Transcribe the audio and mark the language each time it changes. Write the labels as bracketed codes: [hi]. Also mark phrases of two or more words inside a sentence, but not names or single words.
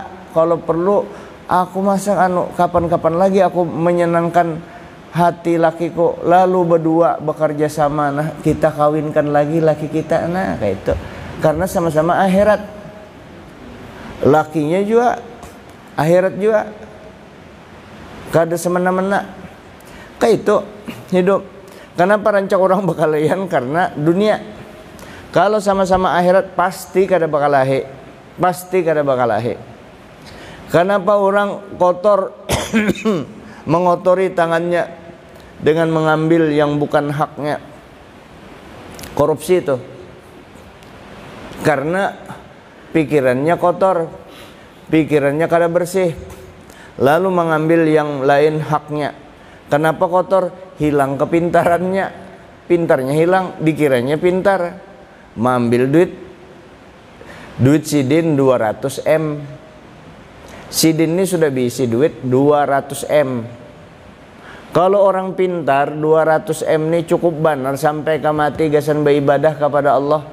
[bjn] Kalau perlu aku masak kapan-kapan lagi aku menyenangkan hati lakiku, lalu berdua bekerja sama, nah kita kawinkan lagi laki kita, nah kayak itu, karena sama-sama akhirat, lakinya juga akhirat juga, kada semena-mena kayak itu hidup. Kenapa rancak orang bakalahian? Karena dunia. Kalau sama-sama akhirat pasti kada bakalahi. pasti kada bakal ahe. [id] Kenapa orang kotor mengotori tangannya dengan mengambil yang bukan haknya? Korupsi itu karena pikirannya kotor, pikirannya kada bersih, lalu mengambil yang lain haknya. Kenapa kotor? Hilang kepintarannya, [bjn] pintarnya hilang, dikiranya pintar, mengambil duit sidin 200 M. Sidin ini sudah diisi duit 200 M. Kalau orang pintar 200 M ini cukup benar sampai ke mati gasan beribadah kepada Allah.